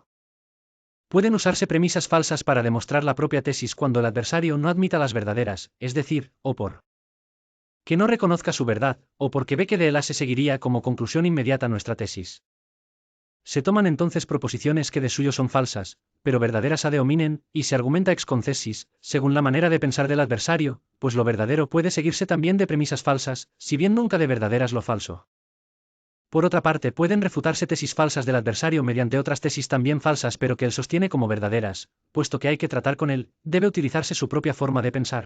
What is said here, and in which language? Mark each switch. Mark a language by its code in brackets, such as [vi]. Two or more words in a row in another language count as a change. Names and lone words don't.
[es] Pueden usarse premisas falsas para demostrar la propia tesis cuando el adversario no admita las verdaderas, es decir, o por que no reconozca su verdad, o porque ve que de él se seguiría como conclusión inmediata nuestra tesis. Se toman entonces proposiciones que de suyo son falsas, pero verdaderas [la] ad hominem, [es] y se argumenta [la] ex concessis, [es] según la manera de pensar del adversario, pues lo verdadero puede seguirse también de premisas falsas, si bien nunca de verdaderas lo falso. Por otra parte, pueden refutarse tesis falsas del adversario mediante otras tesis también falsas pero que él sostiene como verdaderas, puesto que hay que tratar con él, debe utilizarse su propia forma de pensar.